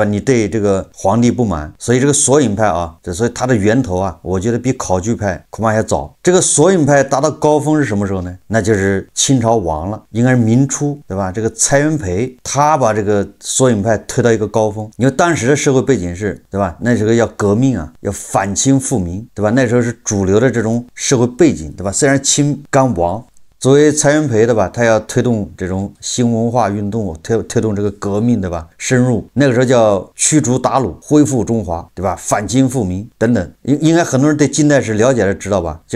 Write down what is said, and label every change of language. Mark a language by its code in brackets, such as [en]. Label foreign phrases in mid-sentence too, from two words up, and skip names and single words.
[zh] 你對這個皇帝不滿，所以這個索引派啊，所以它的源頭啊，我覺得比考據派恐怕還早。這個索引派達到高峰是什麼時候呢？那就是清朝亡了，應該是明初，對吧？這個蔡元培他把這個索引派推到一個高峰，因為當時的社會背景是，對吧？那时候要革命啊，要反清复明，对吧？那时候是主流的這種社會背景，對吧？雖然清剛亡。作為蔡元培的吧，他要推動這種新文化運動，推動這個革命，對吧？深入那個時候叫驅逐韃虜，恢復中華，對吧？反清復明等等，應該很多人對近代史了解的知道吧？